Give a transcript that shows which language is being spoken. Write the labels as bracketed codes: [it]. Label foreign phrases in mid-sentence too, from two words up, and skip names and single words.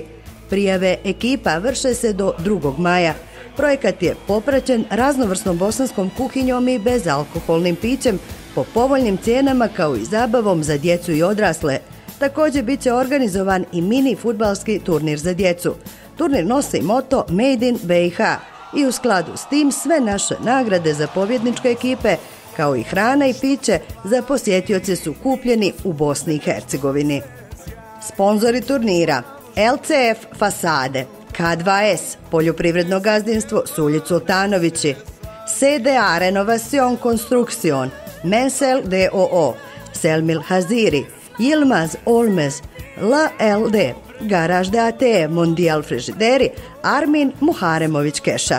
[bs] Prijave ekipa vrše se do 2. maja. Projekat je popraćen raznovrsnom bosanskom kuhinjom i bezalkoholnim pićem po povoljnim cijenama kao i zabavom za djecu i odrasle. Također bit će organizovan i mini fudbalski turnir za djecu. Turnir nosi moto [en] Made in [bs] BiH i u skladu s tim sve naše nagrade za pobjedničke ekipe kao i hrana i piće za posjetioce su kupljeni u Bosni i Hercegovini. Sponzori turnira: LCF Fasade, K2S, Poljoprivredno gazdinstvo Suljić Sultanovići, CDA Renovacion Construction, Mensel DOO, Selmil Haziri, Yilmaz Olmez, LLD, Garaž DAT, Mondial Frižideri, Armin Muharemović Keša.